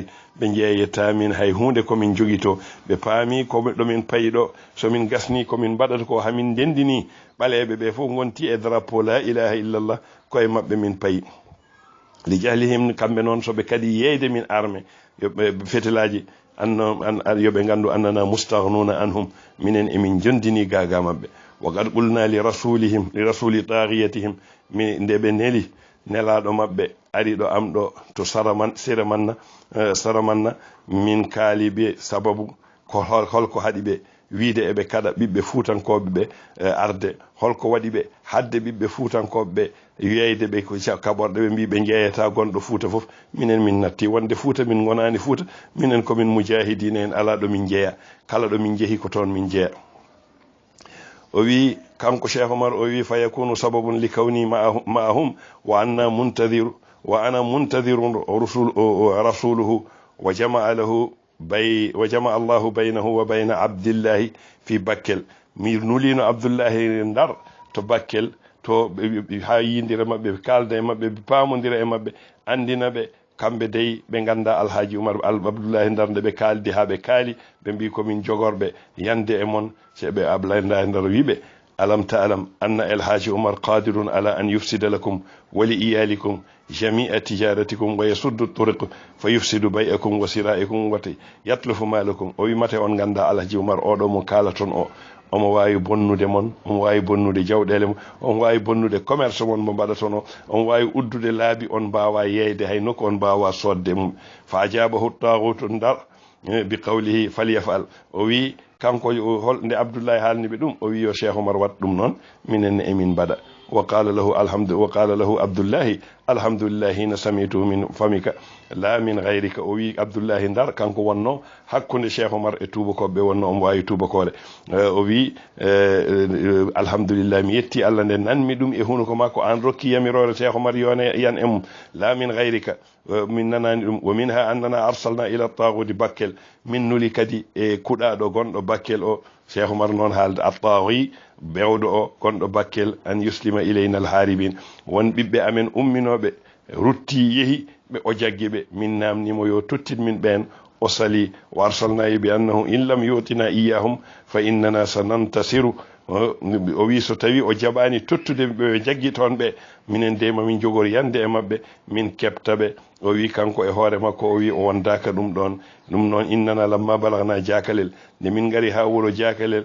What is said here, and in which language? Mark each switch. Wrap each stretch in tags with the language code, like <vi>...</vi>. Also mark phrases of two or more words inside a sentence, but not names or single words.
<ff>ɓe jeeyata min hay hunde komin jogito ɓe paami ko ɗomin payi ɗo somin gasni komin mbaɗata ko hamin ndendini ɓaleɓe ɓe fof gonti e drapeau</ff> <ar>لا إله إلا الله</ar> <ff>koye mabɓe min payi</ff> <ar>لجهلهم</ar> <ff>kamɓe noon soɓe kadi yeyde min arme yoɓe fetelaji yoɓe gandu</ff> <ar>أننا مستغنون عنهم</ar> <ff>minen emin jondini gaga mabɓe</ff> <ar>وقد قلنا لرسول طاغيتهم</ar> <ff>nde ɓe neli nelaɗo mabɓe ari ɗo am ɗo to saramanna min kaali ɓe sababu ko holko haɗi ɓe wiide eɓe kada ɓiɓɓe fuutankoɓe ɓe arde holko waɗi ɓe hadde ɓiɓɓe fuutankoɓe ɓe yeyde ɓe ko kaɓorɗe ɓe mbi ɓe jeeyata gonɗo fuuta fof minen min natti wonde fuuta min gonani fuuta minen komin mujahidina en ala ɗo min jeeya kala ɗo min jeehi ko toon min jeeya</ff> <ar>o wi kanko Cheikh Omar o wi فيكون سبب لكون معهم وأنا منتظر رسوله وجماعة الله بينه وبين عبد الله في</ar> <ff>Bakkel mi nulino Abdullahi Ndar to Bakkel to ha yindira mabɓe kalda e mabɓe pamodira e mabɓe andina ɓe kamɓe dey ɓe ganda alhaji Oumar Abdullahi Ndar nde ɓe kaldi ha ɓe kaali ɓe mbi komin jogorɓe yande e mon ceɓe Abdullahi Ndar</ff> <ar>wiɓe ألم تعلم أن الحاج عمر قادر على أن يفسد لكم ولعيالكم جميع تجارتكم ويسد طرق فيفسد بيعكم وشراءكم ويتلف مالكم</ar> <ff>o wi mate on ganda alhaji Oumar oɗo mo kala ton o omo wawi bonnude</ff> <ar>mon omo wawi bonnude jawɗele mon omo wawi bonnude</ar> <ff>commerce mon mo mbaɗatono omo wawi uddude laabi on mbawa yeyde hay nokku on mbawa sodde mum</ff> <ar>فأجابه طاغوت Ndar بقوله فليفعل</ar> <ff>o wi kanko nde Abdullahi haalni ɓe ɗum o wi yo Cheikh Oumar wat ɗum noon minenne emin mbaɗa</ff> <ar>وقال له عبد الله الحمد لله حين سمعت من فمك لا من غيرك</ar> <ff>o wi Abdullahi Ndar kanko wonno hakkude Cheikh Oumar e tubakoɓe wonno omo wawi tubakore o wi alhamdulillah mi yetti Allah nde nanmi ɗum e hunuko makko an rokki yamirore Cheikh Oumar yone yan emum</ff> <ar>لا من غيرك</ar> <ff>min nanani ɗum</ff> <ar>ومنها أننا أرسلنا إلى طاغوت</ar> <ff>Bakkel min nuli kadi e kuɗaɗo gonɗo Bakkel o Cheikh Oumar noon haalde attaghi bewɗo o gonɗo Bakkel</ff> <ar>أن يسلم إلينا الهاربين</ar> <ff>won ɓiɓɓe amen umminoɓe rutti yeehi ɓe o jaggi ɓe min namnimo yo tottit min ɓen o sali</ff> <ar>وأرسلنا بأنه إن لم يؤتنا إياهم فإننا سننتصر</ar> <ff>o wi so tawi o jaɓani tottude ɓe jaggi toon ɓe minen de mamin jogor yande e mabɓe min keptaɓe o wi kanko e hoore makko o wi o wondaka ɗum ɗon ɗum noon</ff> <ar>إننا لما بلغنا</ar> <ff>jakalel nde min gari ha wuro jakalel</ff>